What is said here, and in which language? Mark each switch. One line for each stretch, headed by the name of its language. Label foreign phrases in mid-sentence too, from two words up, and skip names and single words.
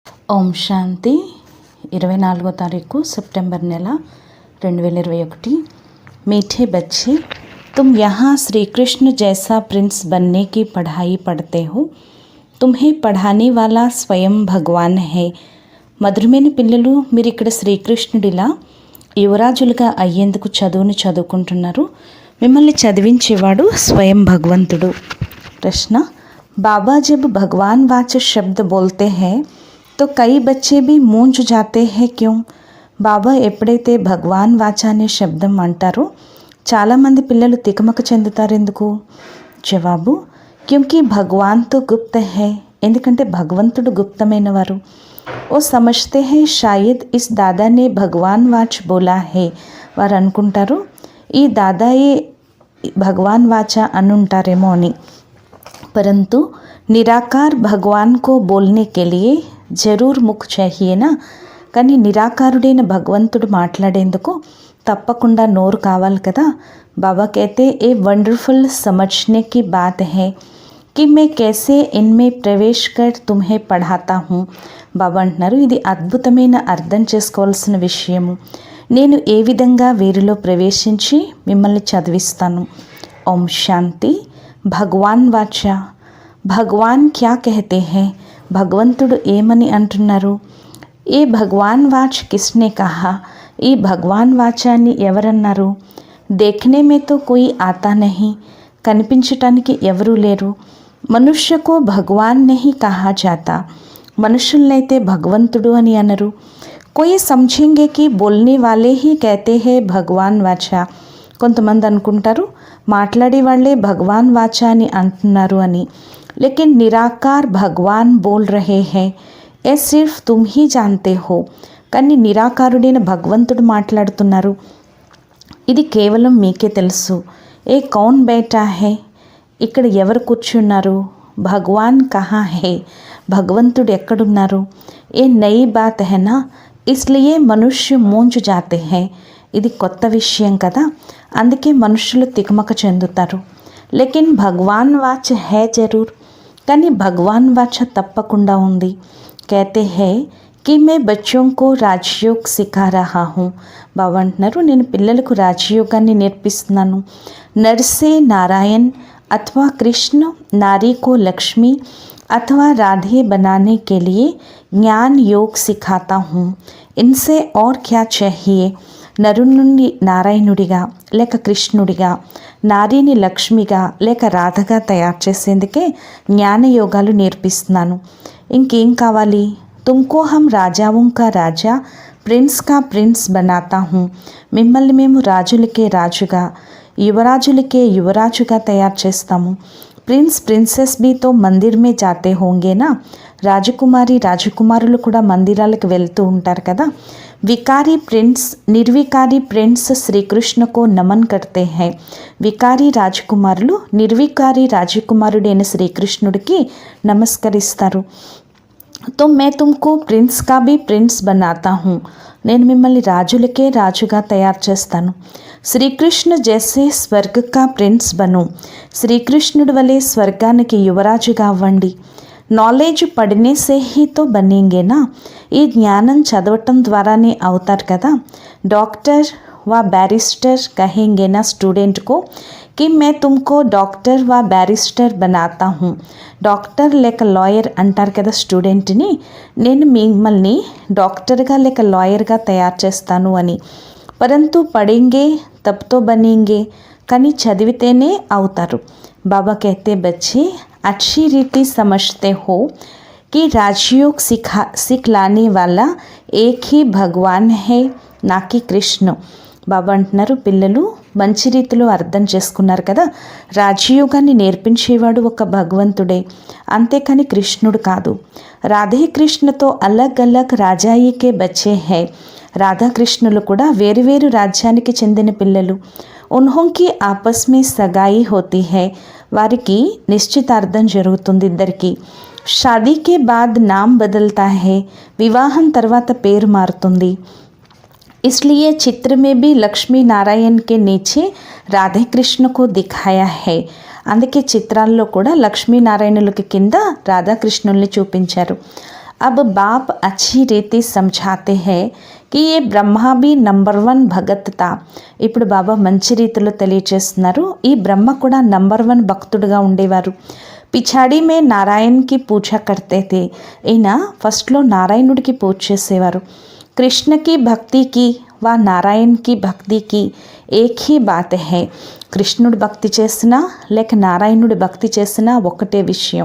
Telugu: ఓం శాంతి 24వ తారీఖు సెప్టెంబర్ నెల 2021।
Hindi: मीठे बच्चे, तुम यहाँ श्री कृष्ण जैसा प्रिंस बनने की पढ़ाई पढ़ते हो। तुम्हें पढ़ाने वाला स्वयं भगवान है।
Telugu: మధురమైన పిల్లలు, మీరు ఇక్కడ శ్రీకృష్ణుడిలా యువరాజులుగా అయ్యేందుకు చదువును చదువుకుంటున్నారు। మిమ్మల్ని చదివించేవాడు స్వయం భగవంతుడు।
Hindi: ప్రశ్న, बाबा जब भगवान वाचक शब्द बोलते हैं तो कई बच्चे भी मूंझ जाते हैं, क्यों?
Telugu: బాబా ఎప్పుడైతే భగవాన్ వాచ అనే శబ్దం అంటారో చాలామంది పిల్లలు తికమక చెందుతారు, ఎందుకు? జవాబు,
Hindi: क्योंकि भगवान तो गुप्त है,
Telugu: ఎందుకంటే భగవంతుడు గుప్తమైనవారు।
Hindi: वो समझते हैं शायद इस दादा ने भगवान वाच बोला है,
Telugu: వారు అనుకుంటారు ఈ దాదాయే భగవాన్ వాచ అనుంటారేమో అని।
Hindi: परंतु निराकार भगवान को बोलने के लिए जरूर मुख चाहिए ना,
Telugu: కానీ నిరాకారుడైన భగవంతుడు మాట్లాడేందుకు తప్పకుండా నోరు కావాలి కదా।
Hindi: బాబా कहते ये वंडरफुल समझने की बात है कि मैं कैसे इनमें प्रवेश कर तुम्हें पढ़ाता हूँ।
Telugu: బాబా అంటున్నారు, ఇది అద్భుతమైన అర్థం చేసుకోవాల్సిన విషయము, నేను ఏ విధంగా వీరిలో ప్రవేశించి మిమ్మల్ని చదివిస్తాను।
Hindi: ओम शांति। भगवान वाच, भगवान क्या कहते हैं,
Telugu: భగవంతుడు ఏమని అంటున్నారు?
Hindi: ये भगवान वाच किसने कहा,
Telugu: ఈ భగవాన్ వాచాన్ని ఎవరన్నారు?
Hindi: देखने में तो कोई आता नहीं,
Telugu: కనిపించటానికి ఎవరూ లేరు।
Hindi: मनुष्य को भगवान नहीं कहा जाता,
Telugu: మనుషులనైతే భగవంతుడు అని అనరు।
Hindi: कोई समझेंगे कि बोलने वाले ही कहते हैं भगवान वाच,
Telugu: కొంతమంది అనుకుంటారు మాట్లాడే వాళ్ళే భగవాన్ వాచ అని అంటున్నారు అని।
Hindi: लेकिन निराकार भगवान बोल रहे हैं, ये सिर्फ तुम ही जानते हो,
Telugu: కానీ నిరాకారుడైన భగవంతుడు మాట్లాడుతున్నారు, ఇది కేవలం మీకే తెలుసు।
Hindi: ये कौन बैठा है,
Telugu: ఇక్కడ ఎవరు కూర్చున్నారు?
Hindi: भगवान कहाँ है,
Telugu: భగవంతుడు ఎక్కడున్నారు?
Hindi: ये नई बात है ना, इसलिए मनुष्य मूंझ जाते हैं,
Telugu: ఇది కొత్త విషయం కదా, అందుకే మనుషులు తికమక చెందుతారు।
Hindi: लेकिन भगवान वाच है जरूर,
Telugu: కానీ భగవాన్ వాచ తప్పకుండా ఉంది।
Hindi: कहते हैं कि मैं बच्चों को राजयोग सिखा रहा हूँ,
Telugu: బాబా అంటున్నారు నేను పిల్లలకు రాజయోగాన్ని నేర్పిస్తున్నాను।
Hindi: नर से नारायण अथवा कृष्ण, नारी को लक्ष्मी अथवा राधे बनाने के लिए ज्ञान योग सिखाता हूँ, इनसे और क्या चाहिए।
Telugu: నరుని నుండి నారాయణుడిగా లేక కృష్ణుడిగా, నారీని లక్ష్మిగా లేక రాధగా తయారు చేసేందుకే జ్ఞానయోగాలు నేర్పిస్తున్నాను, ఇంకేం కావాలి?
Hindi: तुमको हम राजाओं का राजा, प्रिंस का प्रिंस बनाता हूँ,
Telugu: మిమ్మల్ని మేము రాజులకే రాజుగా యువరాజులకే యువరాజుగా తయారు చేస్తాము।
English: prince princess
Hindi: भी तो मंदिर में जाते होंगे ना,
Telugu: రాజకుమారి రాజకుమారులు కూడా మందిరాలకు వెళ్తూ ఉంటారు కదా।
Hindi: विकारी प्रिंस निर्विकारी प्रिंस श्रीकृष्ण को नमन करते हैं,
Telugu: వికారీ రాజకుమారులు నిర్వికారీ రాజకుమారుడైన శ్రీకృష్ణుడికి నమస్కరిస్తారు।
Hindi: तो मैं तुमको प्रिंस का भी प्रिंस बनाता हूँ,
Telugu: నేను మిమ్మల్ని రాజులకే రాజుగా తయారు చేస్తాను।
Hindi: श्रीकृष्ण जैसे स्वर्ग का प्रिंस बनो,
Telugu: శ్రీకృష్ణుడి వలె స్వర్గానికి యువరాజుగా అవ్వండి।
Hindi: नॉलेज पढ़ने से ही तो बनेंगे ना,
Telugu: ఈ జ్ఞానం చదవటం ద్వారానే అవుతారు కదా।
Hindi: डॉक्टर व बैरिस्टर कहेंगे ना स्टूडेंट को कि मैं तुमको डॉक्टर व बैरिस्टर बनाता हूँ,
Telugu: డాక్టర్ లేక లాయర్ అంటారు కదా స్టూడెంట్ని, నేను మిమ్మల్ని డాక్టర్గా లేక లాయర్గా తయారు చేస్తాను అని।
Hindi: परंतु पढ़ेंगे तब तो बनेंगे,
Telugu: కానీ చదివితేనే అవుతారు।
Hindi: బాబా कहते बच्चे अच्छी रीति समझते हो कि राजयोग सिखलाने वाला एक ही भगवान है, ना कि कृष्ण।
Telugu: బాబా అంటున్నారు పిల్లలు మంచి రీతిలో అర్థం చేసుకున్నారు కదా, రాజయోగాన్ని నేర్పించేవాడు ఒక భగవంతుడే, అంతేకాని కృష్ణుడు కాదు।
Hindi: राधे कृष्ण तो अलग अलग राजाई के बच्चे हैं,
Telugu: రాధాకృష్ణులు కూడా వేరువేరు రాజ్యానికి చెందిన పిల్లలు।
Hindi: उनकी आपस में सगाई होती है,
Telugu: వారికి నిశ్చితార్థం జరుగుతుంది ఇద్దరికి।
Hindi: शादी के बाद नाम बदलता है,
Telugu: వివాహం తర్వాత పేరు మారుతుంది।
Hindi: इसलिए चित्र में भी लक्ष्मी नारायण के नीचे राधे कृष्ण को दिखाया है,
Telugu: అందుకే చిత్రాల్లో కూడా లక్ష్మీనారాయణులకి కింద రాధాకృష్ణుల్ని చూపించారు।
Hindi: अब बाप अच्छी रीति समझाते हैं कि ये బ్రహ్మ भी नंबर 1 भगत था.
Telugu: ఇప్పుడు బాబా మంచి రీతిలో తెలియచేస్తున్నారు, ఈ బ్రహ్మ కూడా నంబర్ 1 భక్తుడుగా ఉండేవారు.
Hindi: పిछाड़ी में नारायण की पूजा करते थे.
Telugu: ఈయన ఫస్ట్లో నారాయణుడికి పూజ చేసేవారు.
Hindi: कृष्ण की भक्ति की व नारायण की भक्ति की एक ही बात है.
Telugu: కృష్ణుడి భక్తి చేసినా లేక నారాయణుడి భక్తి చేసినా ఒకటే విషయం.